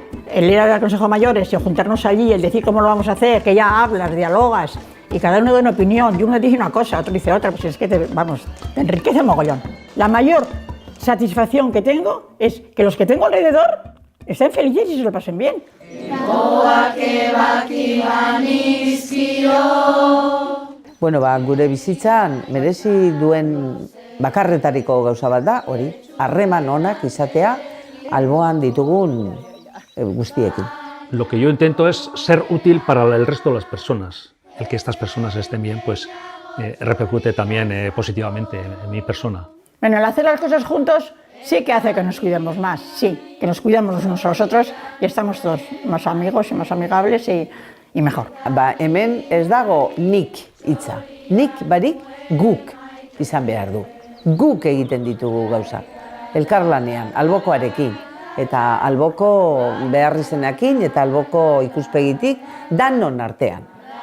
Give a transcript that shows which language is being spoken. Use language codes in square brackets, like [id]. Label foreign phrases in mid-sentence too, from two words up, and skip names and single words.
[es] El ir al Consejo de Mayores y juntarnos allí, el decir cómo lo vamos a hacer, que ya hablas, dialogas y cada uno da una opinión y uno dice una cosa, otro dice otra, pues es que te enriquece mogollón. La mayor satisfacción que tengo es que los que tengo alrededor estén felices y se lo pasen bien. [eu] Bueno, gure bizitzan merezi duen bakarretariko gauza bat da, hori, harreman onak izatea alboan ditugun guztiekin. [es] Lo que yo intento es ser útil para el resto de las personas. El que estas personas estén bien, pues repercute también positivamente en mi persona. Bueno, el hacer las cosas juntos sí que hace que nos cuidemos más, sí, que nos cuidamos los unos a los otros y estamos todos más amigos y más amigables y mejor. [eu] Hemen ez dago nik hitza, nik barik guk izan behar du. Guk egiten ditugu gauzak, elkarlanean, albokoarekin, eta alboko beharrizenekin eta alboko ikuspegitik danon artean.